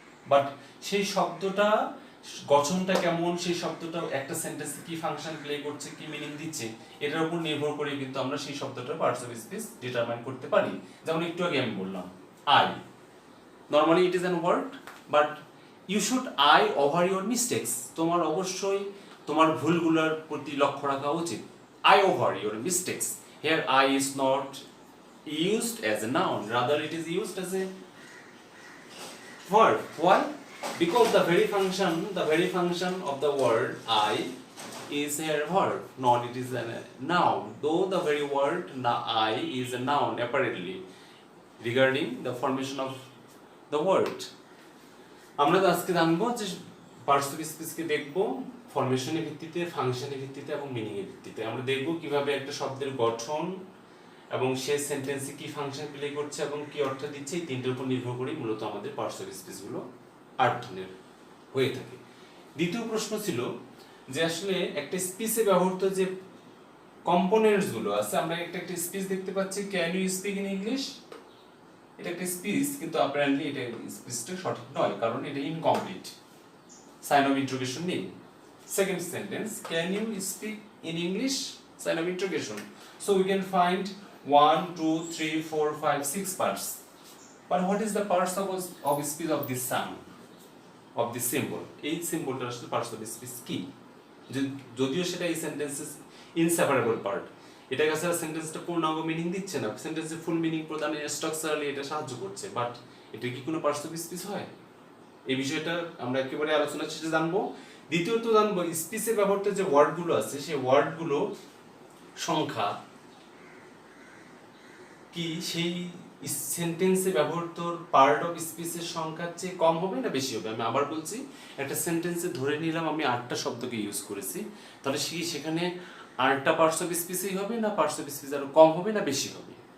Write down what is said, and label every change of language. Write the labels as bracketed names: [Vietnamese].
[Bangla] But সেই শব্দটা গঠনটা কেমন, সেই শব্দটা একটা সেন্টেন্সে কি ফাংশন প্লে করছে, কি মিনিং দিচ্ছে, এটার উপর নির্ভর করে কিন্তু আমরা সেই শব্দটার পার্টস অফ স্পিচ ডিটারমাইন করতে পারি। যেমন একটু আগে আমি বললাম [English] Eye, normally it is an word, but you should eye over your mistakes. [Bangla] তোমার অবশ্যই তোমার ভুলগুলোর প্রতি লক্ষ্য রাখা উচিত। [English] Eye over your mistakes, here eye is not used as a noun, rather it is used as a verb. Why? Because the very function of the word I is a verb, not it is a noun, though the very word I is a noun apparently regarding the formation of the word. [Bangla] আমরা আজকে জানবো যে parts of স্পিচকে দেখবো ফরমেশনের ভিত্তিতে, ফাংশনের ভিত্তিতে এবং meaning এর ভিত্তিতে। আমরা দেখবো কিভাবে একটা শব্দের গঠন এবং সেই সেন্টেন্সে কি ফাংশন প্লে করছে এবং কি অর্থ দিচ্ছে, এই তিনটার উপর নির্ভর করে মূলত আমাদের পার্টস অফ স্পিচ গুলো 8 ধরনের হয়ে থাকে। দ্বিতীয় প্রশ্ন ছিল যে আসলে একটা স্পিচে ব্যবহৃত যে কম্পোনেন্টস গুলো আছে, আমরা একটা স্পিচ দেখতে পাচ্ছি, [English] Can you speak in English. [Bangla] এটা একটা স্পিচ, কিন্তু অ্যাপারেন্টলি এটা স্পিচটা সঠিক নয়, কারণ এটা ইনকমপ্লিট, সাইন অফ ইন্টারোগেশন নেই। [English] Second sentence, can you speak in English, sign of interrogation. So we can find 1, 2, 3, 4, 5, 6 parts. But what is the parts of speech of this sound, of this symbol? [Bangla] এই সিম্বলটা আসলে parts of speech কি? যদিও সেটা এই sentences inseparable part. এটা কাছে সেন্টেন্সটা পূর্ণাঙ্গ মিনিং দিচ্ছে না, সেন্টেন্সের ফুল মিনিং প্রদানে স্ট্রাকচারালি এটা সাহায্য করছে, বাট এটা কি কোনো পার্টস অফ স্পিচ হয়? এই বিষয়টা আমরা একেবারে আলোচনা শেষে জানবো। দ্বিতীয়ত জানবো স্পিচে ব্যবহৃত যে ওয়ার্ডগুলো আছে সেই ওয়ার্ডগুলো সংখ্যা কি সেই সেন্টেন্সে ব্যবহৃত পার্ট অফ স্পিচের সংখ্যার চেয়ে কম হবে না বেশি হবে? আমি আবার বলছি, একটা সেন্টেন্সে ধরে নিলাম আমি 8টা শব্দকে ইউজ করেছি, তাহলে সেখানে 8টা পার্টস অফ স্পিচই হবে না পার্টস অফ স্পিচ আরো কম হবে না বেশি হবে?